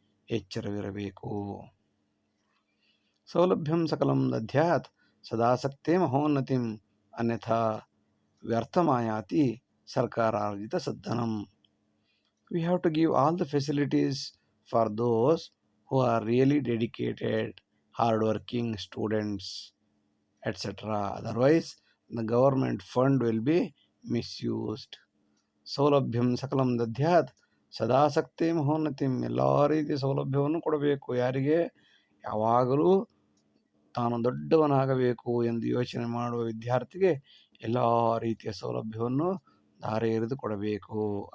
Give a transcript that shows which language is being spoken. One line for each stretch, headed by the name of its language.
Kannada: ಎಚ್ಚರವಿರಬೇಕು.
Sanskrit: ಸೌಲಭ್ಯಂ ಸಕಲಂ ದದ್ಯಾತ್ ಸದಾಸಕ್ತೆ ಮಹೋನ್ನತಿಂ, ಅನ್ಯಥಾ ವ್ಯರ್ಥಮಾಯಾತಿ ಸರ್ಕಾರಾರ್ಜಿತ ಸದ್ದನಂ.
English: We have to give all the facilities for those who are really dedicated, hard-working students, etc. Otherwise, the government fund will be misused.
Sanskrit: ಸೌಲಭ್ಯಂ ಸಕಲಂ ದದ್ಯಾತ್ ಸದಾಸಕ್ತಿ ಮಹೋನ್ನತಿಂ.
Kannada: ಎಲ್ಲ ರೀತಿಯ ಸೌಲಭ್ಯವನ್ನು ಕೊಡಬೇಕು. ಯಾರಿಗೆ? ಯಾವಾಗಲೂ ತಾನು ದೊಡ್ಡವನಾಗಬೇಕು ಎಂದು ಯೋಚನೆ ಮಾಡುವ ವಿದ್ಯಾರ್ಥಿಗೆ ಎಲ್ಲ ರೀತಿಯ ಸೌಲಭ್ಯವನ್ನು ಧಾರೆ ಎರೆದು ಕೊಡಬೇಕು.